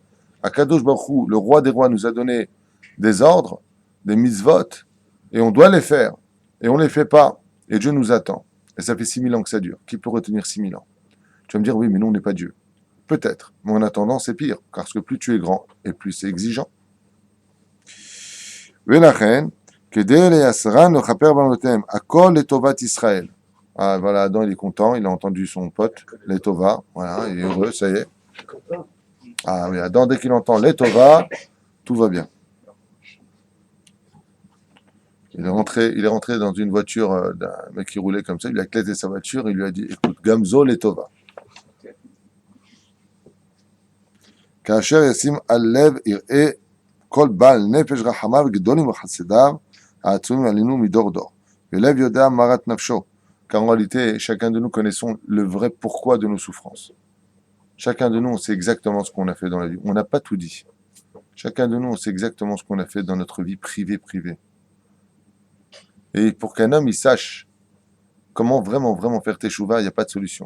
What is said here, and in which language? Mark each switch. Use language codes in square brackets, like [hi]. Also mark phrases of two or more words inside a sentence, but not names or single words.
[he] הקדוש ברוך הוא, [fr] le roi des rois, nous a donné des ordres, des mitzvot, et on doit les faire. Et on ne les fait pas. Et Dieu nous attend. Et ça fait 6000 ans que ça dure. Qui peut retenir 6000 ans? Tu vas me dire, oui, mais nous, on n'est pas Dieu. Peut-être. Mais en attendant, c'est pire. Parce que plus tu es grand, et plus c'est exigeant. [he] Velachen, כדי ליסרן לכפר בעוונותיהם, הכל לטובת ישראל. [fr] Ah, voilà, Adam, il est content, il a entendu son pote, Letova, voilà, il est heureux, ça y est. Ah oui, Adam, dès qu'il entend Letova, tout va bien. Il est rentré dans une voiture d'un mec qui roulait comme ça, il lui a éclaté sa voiture, il lui a dit, écoute, [he] גם זו לטובה. כאשר ישים על לב יראה כל בעל נפש רחמיו גדולים וחסדיו, העצומים עלינו מדור דור. ולב יודע מרת נפשו. [fr] Car en réalité, chacun de nous connaissons le vrai pourquoi de nos souffrances. Chacun de nous, on sait exactement ce qu'on a fait dans la vie. On n'a pas tout dit. Chacun de nous, on sait exactement ce qu'on a fait dans notre vie privée. Et pour qu'un homme, il sache comment vraiment, vraiment faire teshuva, il n'y a pas de solution.